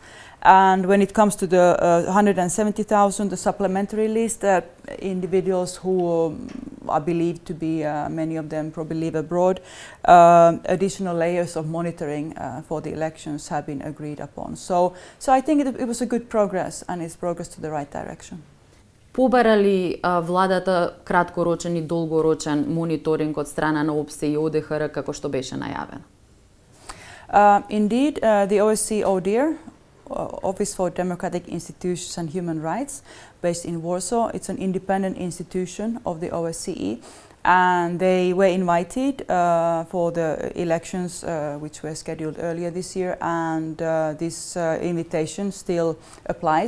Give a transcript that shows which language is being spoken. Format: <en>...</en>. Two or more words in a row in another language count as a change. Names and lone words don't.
<en>And when it comes to the 170,000, the supplementary list, individuals who are believed to be, many of them probably live abroad, additional layers of monitoring for the elections have been agreed upon. So I think it was a good progress, and it's progress to the right direction.</en> <mk>Побара ли владата краткорочен и долгорочен мониторинг од страна на ОБСЕ и ОДХР како што беше најавено?</mk> <en>Indeed, the OSCE ODIHR, Office for Democratic Institutions and Human Rights, based in Warsaw. It's an independent institution of the OSCE, and they were invited for the elections which were scheduled earlier this year, and this invitation still applies.</en>